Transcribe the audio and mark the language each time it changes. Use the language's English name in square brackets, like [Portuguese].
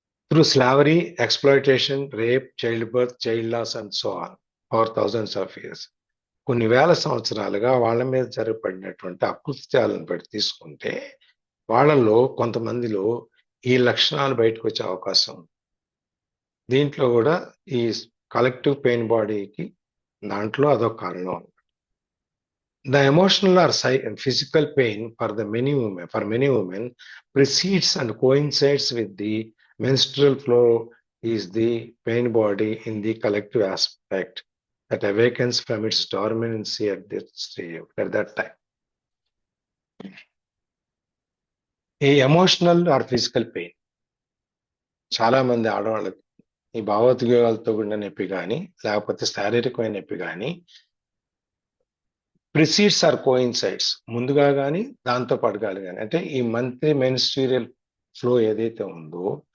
[English] through slavery, exploitation, rape, childbirth, child loss and so on for thousands of years, [Telugu] కొన్ని వేల సంవత్సరాలుగా వాళ్ళ మీద జరగబడినటువంటి అకృత్యాలను బట్టి తీసుకుంటే వాళ్ళలో కొంతమందిలో ఈ లక్షణాలు బయటకు వచ్చే అవకాశం ఉంది. దీంట్లో కూడా ఈ కలెక్టివ్ పెయిన్ బాడీకి దాంట్లో అదొక కారణం. [English] The emotional or physical pain for many women precedes and coincides with the menstrual flow is the pain body in the collective aspect that awakens from its dormancy at that time. [Telugu] ఈ [English] emotional or physical pain [Telugu] చాలా మంది ఆడవాళ్ళకి ఈ భావోద్వేగాలతో కూడిన నొప్పి కానీ లేకపోతే శారీరకమైన నొప్పి కానీ [English] precedes or coincides, [Telugu] ముందుగా కానీ దాంతో పాటు కానీ, అంటే ఈ [English] monthly menstrual flow [Telugu] ఏదైతే ఉందో